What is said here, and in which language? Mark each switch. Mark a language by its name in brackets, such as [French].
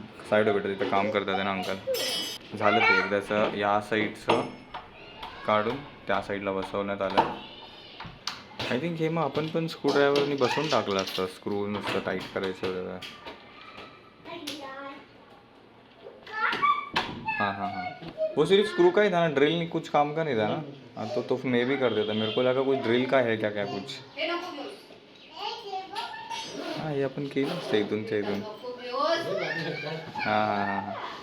[Marathi] Side भेटत तिथं काम करतात आहे ना अंकल. झालं ते एकदाचं. या साईडचं काढून त्या साईडला बसवण्यात आलं. [English] I think [Marathi] हे मग आपण पण स्क्रूड्रायव्हरनी बसवून टाकलं असतं. स्क्रू नुसतं टाईट करायचं वगैरे. [Hindi] हाँ हाँ हाँ, वो सिर्फ स्क्रू का ही था ना, ड्रिल कुछ काम का नहीं था ना. हाँ तो मैं भी कर देता. मेरे को लगा कुछ ड्रिल का है क्या कुछ. [Marathi] हा हे आपण केलं असतं इथूनच्या इथून. हा हा हा हा.